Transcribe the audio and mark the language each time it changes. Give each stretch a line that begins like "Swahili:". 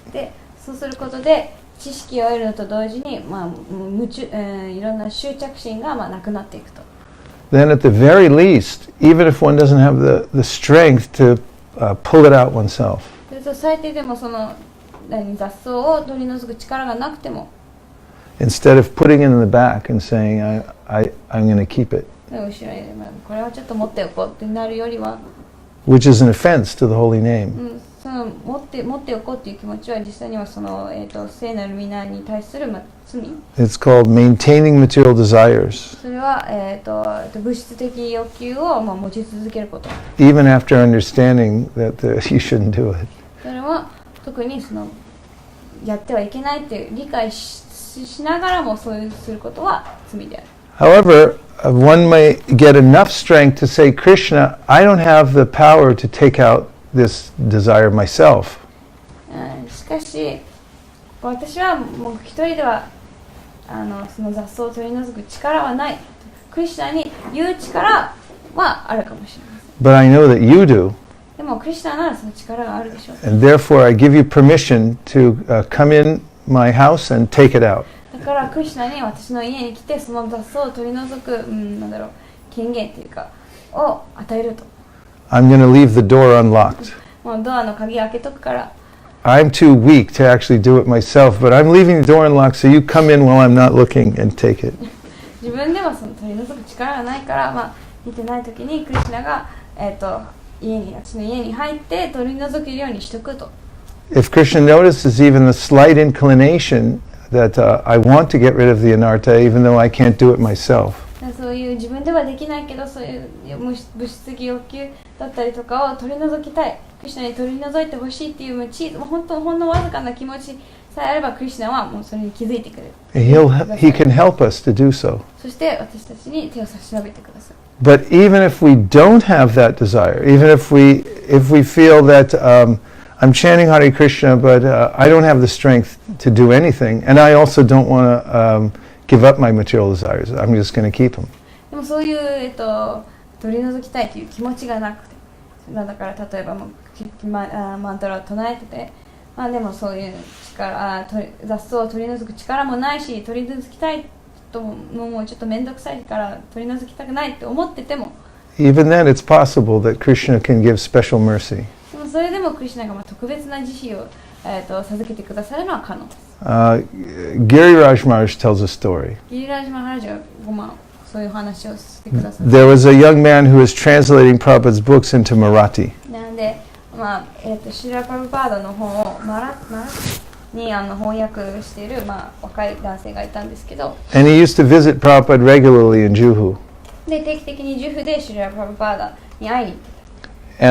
Japanese: で、そうすることで知識を得るのと同時に、いろんな執着心がなくなっていくと。
English: Then at the very least, even if one doesn't have the strength to pull it out oneself.
Japanese: 最低でもその雑草を取り除く力がなくても。
English: Instead of putting it in the back and saying, I'm going to keep it.
Japanese: 後ろにこれはちょっと持っておこうってなるよりは。
English: Which is an offense to the holy name.
Japanese: その持っておこうっていう気持ちは実際にはその聖なる皆に対する罪。
English: It's called maintaining material desires.
Japanese: それは物質的欲求を持ち続けること。
English: Even after understanding that you shouldn't do it.
Japanese: それは特にそのやってはいけないっていう理解しながらもそういうすることは罪である。
English: However, one may get enough strength to say, Krishna, I don't have the power to take out this desire myself.
Japanese: しかし、私はもう一人ではその雑草を取り除く力はない。クリシュナに言う力はあるかもしれません。
English: But I know that you do.
Japanese: でもクリシュナならその力があるでしょう。
English: And therefore, I give you permission to come in my house and take it out.
Japanese: だからクリシュナに私の家に来てその雑草を取り除く、権限というかを与えると。
English: I'm going to leave the door unlocked.
Japanese: もうドアの鍵開けとくから。
English: I'm too weak to actually do it myself, but I'm leaving the door unlocked so you come in while I'm not looking and take it.
Japanese: 自分ではその取り除く力がないから、見てない時にクリシュナが私の家に入って取り除けるようにしとくと。
English: If Krishna notices even the slight inclination that I want to get rid of the anartha, even though I can't do it myself.
Japanese: そういう自分ではできないけど、そういう物質的欲求だったりとかを取り除きたい、クリシュナに取り除いてほしいっていうほんのわずかな気持ちさえあれば、クリシュナはもうそれに気づいてくれる。
English: He can help us to do so.
Japanese: そして私たちに手を差し伸べてください。
English: But even if we don't have that desire, even if we feel that I'm chanting Hare Krishna, but I don't have the strength to do anything, and I also don't want to give up my material desires. I'm just going to keep them.
Japanese: でもそういう、取り除きたいという気持ちがなくて、だから例えばマントラを唱えてて、でもそういう雑草を取り除く力もないし、取り除きたいともうちょっと面倒くさいから取り除きたくないって思ってても、
English: Even then, it's possible that Krishna can give special mercy.
Japanese: でもそれでもクリシュナが特別な慈悲を、授けてくださるのは可能です。
English: Giriraj Maharaj tells a story.
Japanese: ギリラージマハラジはそういう話をしてくださる。
English: There was a young man who was translating Prabhupada's books into Marathi.
Japanese: なんで、シラ・プラブパードの本をマラに翻訳している、若い男性がいたんですけど、
English: And he used to visit Prabhupada regularly in Juhu.
Japanese: で定期的にジュフでシラ・プラブパーダに会いに行ってた。